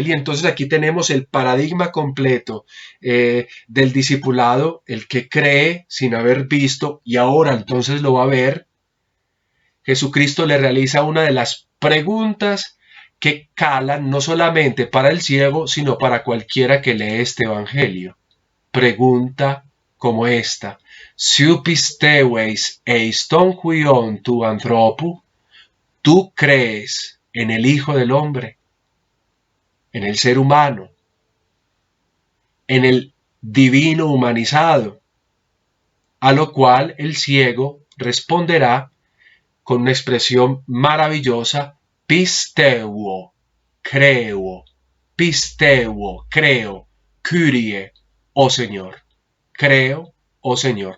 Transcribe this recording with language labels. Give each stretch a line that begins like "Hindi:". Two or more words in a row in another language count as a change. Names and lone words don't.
Spanish: Y entonces aquí tenemos el paradigma completo del discipulado, el que cree sin haber visto y ahora entonces lo va a ver. Jesucristo le realiza una de las preguntas que calan no solamente para el ciego, sino para cualquiera que lee este evangelio. Pregunta como esta:
Greek: «Σου πιστεύεις στον Hion του ανθρώπου?»
Spanish: ¿Tú crees en el Hijo del Hombre, en el ser humano, en el divino humanizado? A lo cual el ciego responderá con una expresión maravillosa: «Πιστεύω», creo, «Πιστεύω», creo, Kyrie, oh Señor, creo, oh Señor.